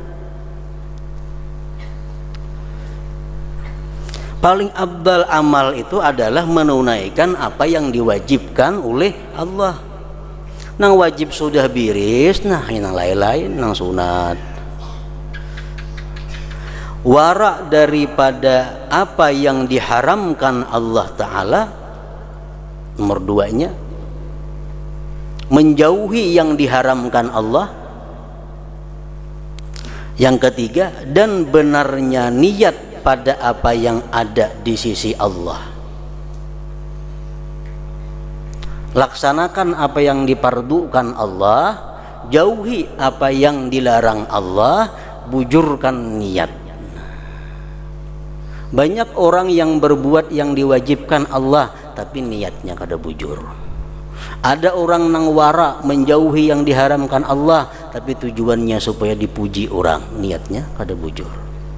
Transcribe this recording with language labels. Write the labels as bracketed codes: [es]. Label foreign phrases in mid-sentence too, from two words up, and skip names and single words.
[id] Paling abdal amal itu adalah menunaikan apa yang diwajibkan oleh Allah. [bjn] Nang wajib sudah biris, nah yang lain-lain nang sunat. [id] Wara daripada apa yang diharamkan Allah Ta'ala, nomor 2-nya menjauhi yang diharamkan Allah. Yang ketiga, dan benarnya niat pada apa yang ada di sisi Allah. Laksanakan apa yang dipardukan Allah, jauhi apa yang dilarang Allah, bujurkan niat. Banyak orang yang berbuat yang diwajibkan Allah tapi niatnya [bjn] kada bujur. [id] Ada orang nang wara menjauhi yang diharamkan Allah tapi tujuannya supaya dipuji orang, niatnya [bjn] kada bujur.